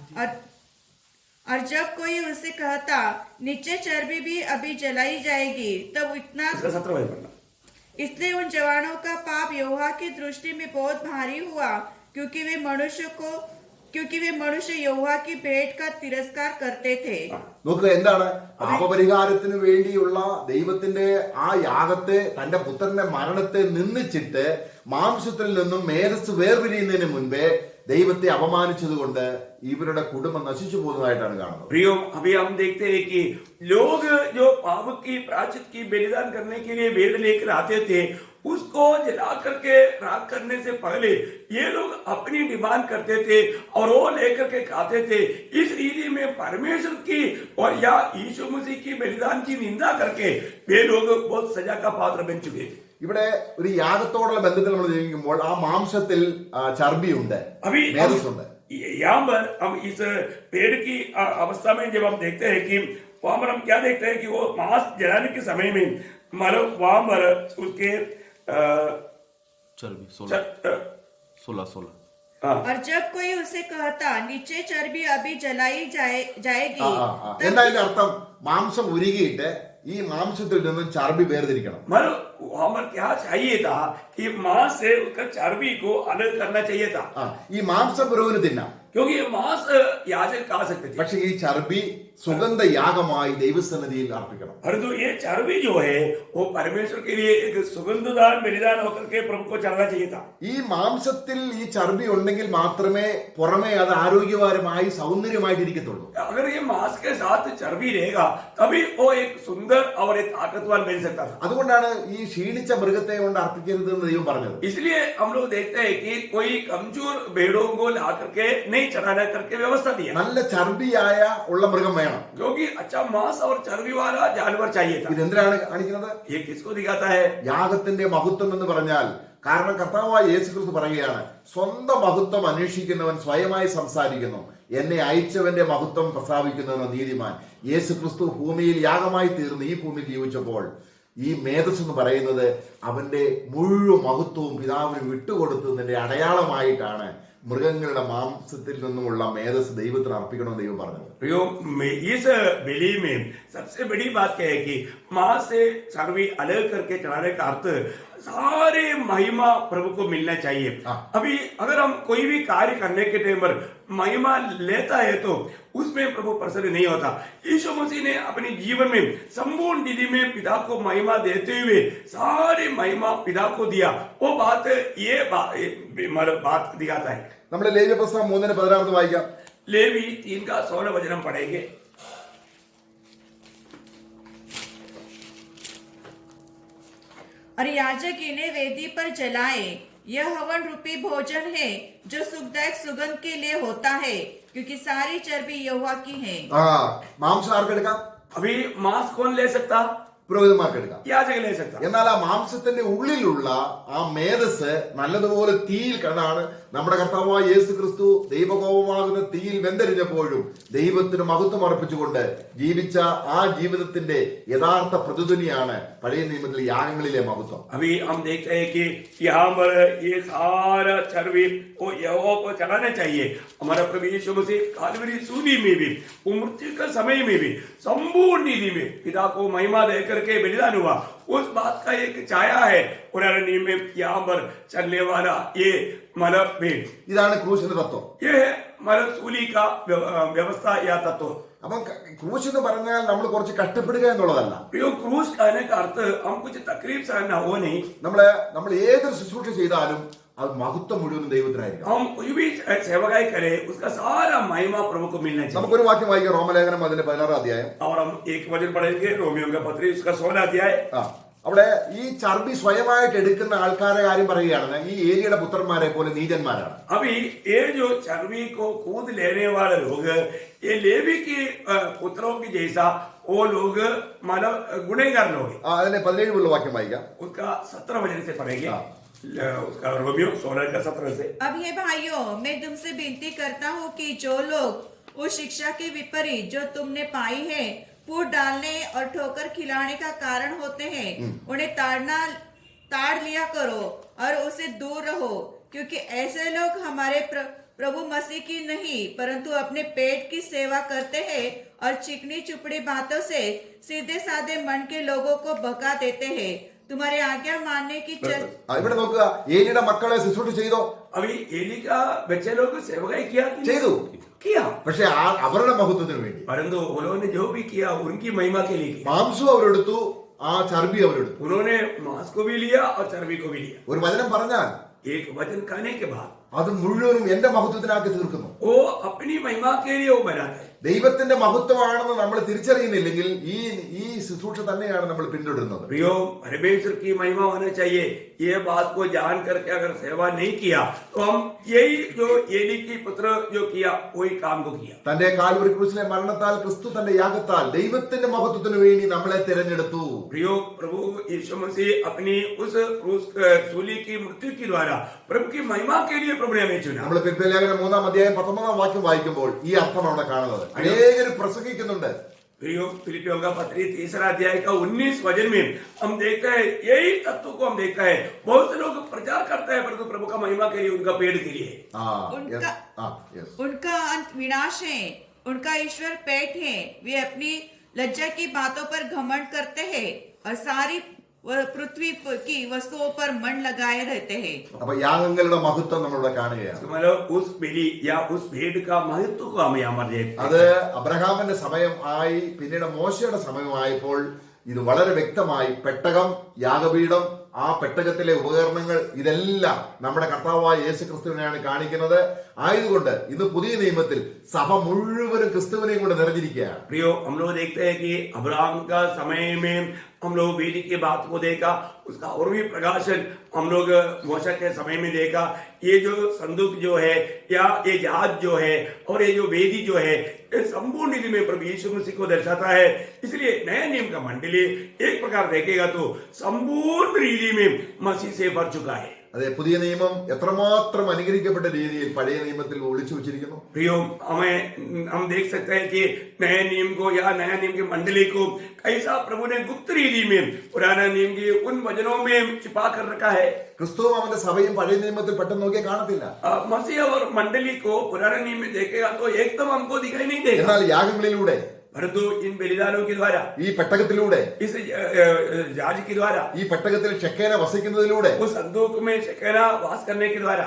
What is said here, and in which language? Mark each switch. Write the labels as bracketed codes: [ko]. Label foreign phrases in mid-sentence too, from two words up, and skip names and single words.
[hi] और जब कोई उससे कहता, नीचे चर्बी भी अभी जलाई जाएगी, तब इतना 17 वचन पढ़ना. इसलिए उन जवानों का पाप यहोवा की दृष्टि में बहुत भारी हुआ, क्योंकि वे मनुष्य यहोवा की भेंट का तिरस्कार करते थे. [ml] നോക്കുക, എന്താണ് പാപപരിഹാരത്തിന് വേണ്ടിയുള്ള ദൈവത്തിന്റെ ആ യാഗത്തെ, തന്റെ പുത്രന്റെ മരണത്തെ നിന്ദിച്ചിട്ട് മാംസത്തിൽ നിന്നും മേധസ് വേർപിരിയുന്നതിന് മുൻപേ ദൈവത്തെ അപമാനിച്ചതുകൊണ്ട് ഇവരുടെ കുടുംബം നശിച്ചു പോകുന്നതായിട്ടാണ് കാണുന്നത്. [hi] प्रियो, अभी हम देखते हैं कि लोग जो पाप की प्रायश्चित की बलिदान करने के लिए भेड़ लेकर आते थे, उसको जला करके राख करने से पहले ये लोग अपनी डिमांड करते थे और वो लेकर के खाते थे. इस रीति में परमेश्वर की और या यीशु मसीह की बलिदान की निंदा करके वे लोग बहुत सजा का पात्र बन चुके थे. [ml] ഇവിടെ ഒരു യാഗത്തോടുള്ള ബന്ധത്തിൽ നമ്മൾ ജീവിക്കുമ്പോൾ ആ മാംസത്തിൽ ചർബിയുണ്ട്, [hi] अभी [ml] മേധസ്സുണ്ട്. [hi] यहाँ पर हम इस पेड़ की अवस्था में जब हम देखते हैं कि वहां पर हम क्या देखते हैं कि वो मांस जलाने के समय में मतलब वहां पर उसके चर्बी 16 और जब कोई उसे कहता, नीचे चर्बी अभी जलाई जाएगी, [ml] എന്താ അതിന്റെ അർത്ഥം? മാംസം ഉരുകിയിട്ട് ഈ മാംസത്തിൽ നിന്നും ചർബി വേർതിരിക്കണം. [hi] मतलब वहां पर क्या चाहिए था कि मांस से उसका चर्बी को अलग करना चाहिए था. [ml] ഈ മാംസം പുരോഹിന് തിന്നാം, [hi] क्योंकि ये मांस याजक खा सकते थे, [ml] പക്ഷെ ഈ ചർബി സുഗന്ധ യാഗമായി ദൈവസന്നിധിയിൽ അർപ്പിക്കണം. [hi] परंतु ये चर्बी जो है वो परमेश्वर के लिए एक सुगंधदान बलिदान होकर के प्रभु को चढ़ना चाहिए था. [ml] ഈ മാംസത്തിൽ ഈ ചർബി ഉണ്ടെങ്കിൽ മാത്രമേ പുറമേ അത് ആരോഗ്യപരമായി സൗന്ദര്യമായിട്ടിരിക്കത്തുള്ളൂ. [hi] अगर ये मांस के साथ चर्बी रहेगा तभी वो एक सुंदर और एक ताकतवान बन सकता था. [ml] അതുകൊണ്ടാണ് ഈ ക്ഷീണിച്ച മൃഗത്തെ കൊണ്ട് അർപ്പിക്കരുത് എന്ന് ദൈവം പറഞ്ഞത്. [hi] इसलिए हम लोग देखते हैं कि कोई कमजोर भेड़ों को ला करके नहीं चढ़ाना करके व्यवस्था दिया, [ml] നല്ല ചർബിയായ ഉള്ള മൃഗം വേണം. [hi] क्योंकि अच्छा मांस और चर्बी वाला जानवर चाहिए था. [ml] ഇതെന്തിനാണ് കാണിക്കുന്നത്? [hi] ये किसको दिखाता है? [ml] യാഗത്തിന്റെ മഹത്വം എന്ന് പറഞ്ഞാൽ, കാരണം കർത്താവായ യേശുക്രിസ്തു പറയുകയാണ്, സ്വന്തം മഹത്വം അന്വേഷിക്കുന്നവൻ സ്വയമായി സംസാരിക്കുന്നു, എന്നെ അയച്ചവന്റെ മഹത്വം പ്രസ്താവിക്കുന്നവനോ നീതിമാൻ. യേശുക്രിസ്തു ഭൂമിയിൽ യാഗമായി തീർന്ന് ഈ ഭൂമിയിൽ ജീവിച്ചപ്പോൾ ഈ മേധസ് എന്ന് പറയുന്നത് അവന്റെ മുഴുവൻ മഹത്വവും പിതാവിന് വിട്ടുകൊടുത്തതിന്റെ അടയാളമായിട്ടാണ് മൃഗങ്ങളുടെ മാംസത്തിൽ നിന്നുമുള്ള മേധസ് ദൈവത്തിന് അർപ്പിക്കണമെന്ന് ദൈവം പറഞ്ഞത്. [hi] इस बलि में सबसे बड़ी बात क्या है कि मां से चर्बी अलग करके चढ़ाने का अर्थ सारे महिमा प्रभु को मिलना चाहिए. अभी अगर हम कोई भी कार्य करने के टाइम पर महिमा लेता है तो उसमें प्रभु प्रसन्न नहीं होता. यीशु मसीह ने अपने जीवन में संपूर्ण विधि में पिता को महिमा देते हुए सारी महिमा पिता को दिया. वो बात दिखाता है. [ml] നമ്മൾ ലേവ്യ പുസ്തകം 3:16 വായിക്കാം. [hi] लेवी 3 का 16 वचन हम पढ़ेंगे. और याजक इन्हें वेदी पर जलाए। यह हवन रूपी भोजन है जो सुखदायक सुगंध के लिए होता है, क्योंकि सारी चर्बी यहोवा की है। [ml] മാംസം ആർക്കെടുക്കാം? [hi] अभी मांस कौन ले सकता? [ml] പുരോഹിതന്മാർക്കെടുക്കാം. [hi] याजक ले सकता। [ml] എന്നാൽ ആ മാംസത്തിന്റെ ഉള്ളിലുള്ള ആ മേധസ് നല്ലതുപോലെ തീയിൽ കണ്ടാണ് നമ്മുടെ കർത്താവായ യേശു ക്രിസ്തു ദൈവകോപമാകുന്ന തീയിൽ വെന്തരിഞ്ഞപ്പോഴും ദൈവത്തിന് മഹത്വം അർപ്പിച്ചുകൊണ്ട് ജീവിച്ച ആ ജീവിതത്തിന്റെ യഥാർത്ഥ പ്രതിധ്വനിയാണ് പഴയ നിയമത്തിലെ യാഗങ്ങളിലെ മഹത്വം. [hi] अभी हम देखते हैं कि यहाँ पर ये सारा चर्बी को यहोवा को चढ़ाना चाहिए। हमारा प्रभु यीशु मसीह कालवरी सूली में भी, मृत्यु के समय में भी, संपूर्ण नीति में पिता को महिमा दे करके बलिदान हुआ, उस बात का एक छाया है पुराने नियम में यहाँ पर चलने वाला ये मलब भेद। [ml] ഇതാണ് ക്രൂശിന്റെ തത്വം. [hi] ये है मलब सूली का व्यवस्था या तत्व। [ml] അപ്പം ക്രൂശ് എന്ന് പറഞ്ഞാൽ നമ്മൾ കുറച്ച് കഷ്ടപ്പെടുക എന്നുള്ളതല്ല. [hi] प्रियो क्रूस कहने का अर्थ हम कुछ तकलीफ सहना हो नहीं। [ml] നമ്മൾ ഏതൊരു ശുശ്രൂഷ ചെയ്താലും അത് മഹത്വം മുഴുവൻ ദൈവത്തിനായിരിക്കും. [hi] हम कोई भी सेवकाई करें उसका सारा महिमा प्रभु को मिलना चाहिए। [ml] നമുക്കൊരു വാക്യം വായിക്കാം, റോമലേഖനം അതിന്റെ 16 അധ്യായം. [hi] और हम एक वचन पढ़ेंगे रोमियो का पत्री उसका 16 अध्याय। [ml] അവിടെ ഈ ചർബി സ്വയമായിട്ട് എടുക്കുന്ന ആൾക്കാരെ കാര്യം പറയുകയാണ്. ഈ ഏലിയുടെ പുത്രന്മാരെ പോലെ നീചന്മാരാണ്. [hi] अभी ये जो चर्बी को कूद लेने वाले लोग, ये लेवी के पुत्रों की जैसा वो लोग मतलब गुनहगार लोग हैं। [ml] അതിന്റെ 17 വാക്യം വായിക്കാം. [hi] उसका 17 वचन से पढ़ेंगे। उसका रोमियो 16 का 17 से। अब हे भाइयों, मैं तुमसे विनती करता हूँ कि जो लोग उस शिक्षा के विपरीत जो तुमने पाई है फूट डालने और ठोकर खिलाने का कारण होते हैं, उन्हें ताड़ लिया करो और उससे दूर रहो, क्योंकि ऐसे लोग हमारे प्रभु मसीह की नहीं परंतु अपने पेट की सेवा करते हैं और चिकनी चुपड़ी बातों से सीधे साधे मन के लोगों को भगा देते हैं। तुम्हारी आज्ञा मानने की [ml] ഇവിടെ നോക്കുക, ഏലിയുടെ മക്കളെ ശുശ്രൂഷ ചെയ്തോ? [hi] अभी एली का बच्चे लोग सेवकाई किया कि नहीं? [ml] ചെയ്തു. [hi] किया, [ml] പക്ഷെ അവരുടെ മഹത്വത്തിന് വേണ്ടി [hi] परंतु उन्होंने जो भी किया उनकी महिमा के लिए किया। [ml] മാംസം അവരെടുത്തു, ആ ചർബി അവരെടുത്തു. [hi] उन्होंने मांस को भी लिया और चर्बी को भी लिया। [ml] ഒരു വചനം പറഞ്ഞാൽ [hi] एक वचन कहने के बाद [ml] അത് മുഴുവനും എന്റെ മഹത്വത്തിനാക്കി തീർക്കുന്നു. [hi] वो अपनी महिमा के लिए वो बनाता है। [ml] ദൈവത്തിന്റെ മഹത്വമാണെന്ന് നമ്മൾ തിരിച്ചറിയുന്നില്ലെങ്കിൽ ഈ ശുശ്രൂഷ തന്നെയാണ് നമ്മൾ പിന്തുടരുന്നത്. [hi] प्रियो, परमेश्वर की महिमा होना चाहिए। ये बात को जान करके अगर सेवा नहीं किया तो हम यही जो एली की पुत्र जो किया वही काम को किया। [ml] തന്റെ കാൽവരി ക്രൂശിലെ മരണത്താൽ ക്രിസ്തു തന്റെ യാഗത്താൽ ദൈവത്തിന്റെ മഹത്വത്തിന് വേണ്ടി നമ്മളെ തിരഞ്ഞെടുത്തു. [hi] प्रियो, प्रभु यीशु मसीह अपनी उस क्रूस सूली की मृत्यु के द्वारा प्रभु की महिमा के लिए प्रभु ने हमें चुना। [ml] നമ്മൾ ഫിലിപ്പിയർലേഖനം 3 അധ്യായം 19 വാക്യം വായിക്കുമ്പോൾ ഈ അർത്ഥം അവിടെ കാണുന്നത്. അനേകർ പ്രസംഗിക്കുന്നുണ്ട്. [hi] प्रियो, फिलिपियों का पत्री 3 अध्याय का 19 वचन में हम देखते हैं यही तत्व को हम देखते हैं। बहुत से लोग प्रचार करते हैं परंतु प्रभु का महिमा के लिए, उनका पेट के लिए। उनका अंत विनाश है, उनका ईश्वर पेट है। वे अपनी लज्जा की बातों पर घमंड करते हैं और सारी पृथ्वी की वस्तुओं पर मन लगाए रहते हैं। [ml] അപ്പൊ യാഗങ്ങളുടെ മഹത്വം നമ്മളിവിടെ കാണുകയാണ്. [hi] मतलब उस बलि या उस भेड़ का महत्व को हम यहाँ पर देखते हैं। [ml] അത് അബ്രഹാമിന്റെ സമയം ആയി, പിന്നീട് മോശയുടെ സമയമായപ്പോൾ ഇത് വളരെ വ്യക്തമായി പെട്ടകം, യാഗപീഠം, ആ പെട്ടകത്തിലെ ഉപകരണങ്ങൾ ഇതെല്ലാം നമ്മുടെ കർത്താവായ യേശു ക്രിസ്തുവിനെയാണ് കാണിക്കുന്നത്. ആയതുകൊണ്ട് ഇന്ന് പുതിയ നിയമത്തിൽ സഭ മുഴുവനും ക്രിസ്തുവിനെയും കൊണ്ട് നിറഞ്ഞിരിക്കുകയാണ്. [hi] प्रियो, हम लोग देखते हैं कि अब्राहम का समय में हम लोग वेदी की बात को देखा, उसका और भी प्रकाशन हम लोग मोशा के समय में देखा। ये जो संदूक जो है या ये जहाज जो है और ये जो वेदी जो है, ये संपूर्ण रीति में प्रभु यीशु मसीह को दर्शाता है। इसलिए नए नियम का मंडली एक प्रकार देखेगा तो संपूर्ण रीति में मसीह से भर चुका है। [ml] അതെ, പുതിയ നിയമം എത്രമാത്രം അനുഗ്രഹിക്കപ്പെട്ട രീതിയിൽ പഴയ നിയമത്തിൽ ഒളിച്ചു വെച്ചിരിക്കുന്നു. [hi] प्रियो, हम देख सकते हैं कि नए नियम को या नया नियम की मंडली को कैसा प्रभु ने गुप्त रीति में पुराना नियम के उन वचनों में छिपा कर रखा है। [ml] ക്രിസ്തുവും അവന്റെ സഭയും പഴയ നിയമത്തിൽ പെട്ടെന്ന് നോക്കിയാൽ കാണത്തില്ല. [hi] मसीह और मंडली को पुराने नियम में देखेगा तो एकदम हमको दिखाई नहीं देगा, [ml] എന്നാൽ യാഗങ്ങളിലൂടെ, [hi] परंतु इन बलिदानों के द्वारा, [ml] ഈ പെട്ടകത്തിലൂടെ, [hi] इस जहाज के द्वारा, [ml] ഈ പെട്ടകത്തിൽ ഷെക്കേന വസിക്കുന്നതിലൂടെ, [hi] उस संदूक में शकेना वास करने के द्वारा,